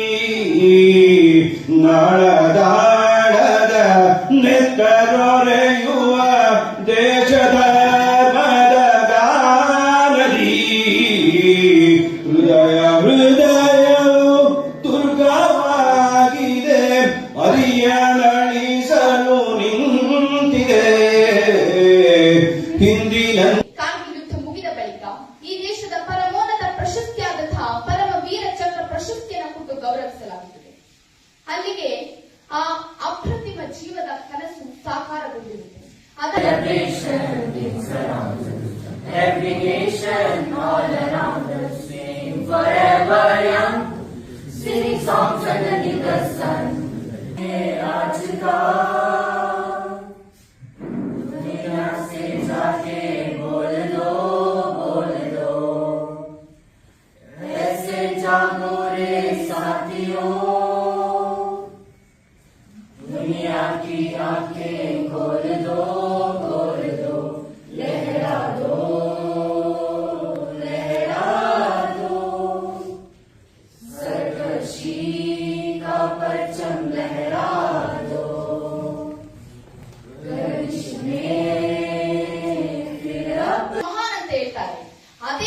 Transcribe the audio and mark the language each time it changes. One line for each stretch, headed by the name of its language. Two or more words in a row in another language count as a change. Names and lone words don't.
Kannada: ನಳದಾಳದ ನೆತ್ತರೊರೆಯುವ ದೇಶದ ಗಾನದಿ, ಹೃದಯ ಹೃದಯವು ದುರ್ಗವಾಗಿದೆ, ಅರಿಯಲಳಿಸಲು ನಿಂತಿದೆ ಹಿಂದಿನ. ಕಾರ್ಗಿಲ್ ಯುದ್ಧ ಮುಗಿದ ಬಳಿಕ ಈ ದೇಶದ ಪರಮೋನ್ನತ ಪ್ರಶಸ್ತಿಯಾದಂತಹ ಪರಮ ವೀರ ಚಕ್ರ ಪ್ರಶಸ್ತಿಯನ್ನು ಕೊಟ್ಟು ಗೌರವಿಸಲಾಗುತ್ತದೆ. ಅಲ್ಲಿಗೆ ಆ ಅಪ್ರತಿಮ ಜೀವದ ಕನಸು ಸಾಕಾರಗೊಂಡಿರುತ್ತೆ.
English: Every nation all around us sing forever young, singing songs underneath the sun.
Hindi: आज का दुनिया से जाके बोल दो, ऐसे जागो रे साथियों, दुनिया की आंखें खोल दो, लहरा दो, सरकशी का परचम लहरा दो,
Kannada: ಮಹಾನ್ ಅಂತ ಹೇಳ್ತಾರೆ.